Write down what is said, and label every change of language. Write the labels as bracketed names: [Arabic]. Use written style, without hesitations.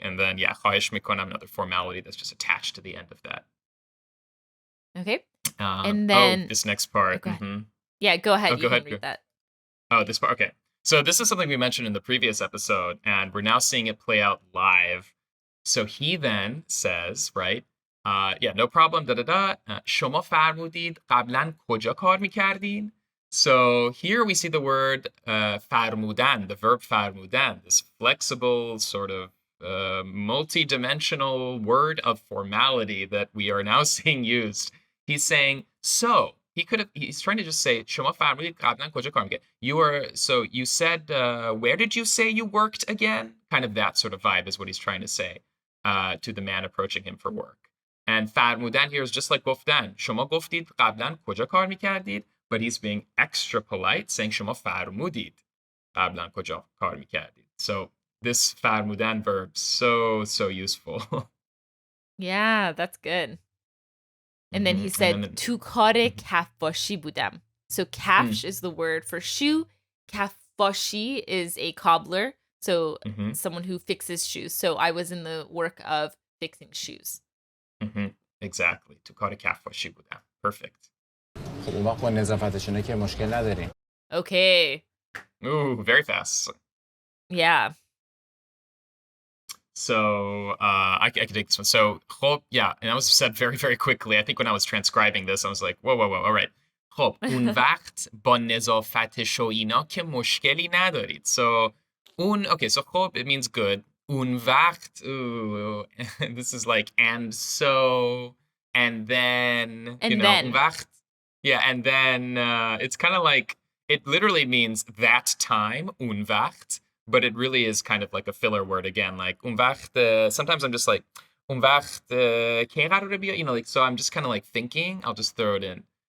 [English] And then, [Persian] خواهش میکنم, [English] another formality that's just attached to the end of that. Okay. And then this next part. go ahead. Yeah, go ahead. You can read that. Oh, this part. Okay. So this is something we mentioned in the previous episode, and we're now seeing it play out live. So he then says, right? No problem. [Persian] شما فرمودید قبلا کجا کار میکردین? [English] So here we see the word فرمودن, the verb فرمودن, this flexible sort of multi-dimensional word of formality that we are now seeing used. He's saying, so he's trying to just say [Persian] شما فرمودید قبلا کجا کار میکردین? [English] So you said, where did you say you worked again? Kind of that sort of vibe is what he's trying to say to the man approaching him for work. And فرمودن here is just like گفتن. [Persian] شما گفتید قبلا کجا کار میکردید? [English] But he's being extra polite, saying [Persian] شما فرمودید قبلا کجا کار میکردید. [English] So this فرمودن verb, so useful. Yeah, that's good. And then he said, [Persian] تو کار کفاشی بودم. [English] So kafsh is the word for shoe. Kafashi is a cobbler. So someone who fixes shoes. So I was in the work of fixing shoes. [Persian] Exactly. تو کار کفاشی بودم. Perfect. خب اون وقت با نظافتشونه که مشکل نداریم. [English] Okay. Ooh, very fast. Yeah. So I can take this one. So خب, yeah, and that was said very, very quickly. I think when I was transcribing this, I was like, whoa, all right. [Persian] خب اون وقت با نظافتش و اینا که مشکلی ندارید. [English] So okay, so خب, it means good. اون وقت, this is like, and so, and then, and then. اون وقت, yeah, and then it's kind of like, it literally means that time, اون وقت, but it really is kind of like a filler word again, like اون وقت, sometimes I'm just like, [Persian] اون وقت کی قراره بیا, [English] like, so I'm just kind of like thinking, I'll just throw it in.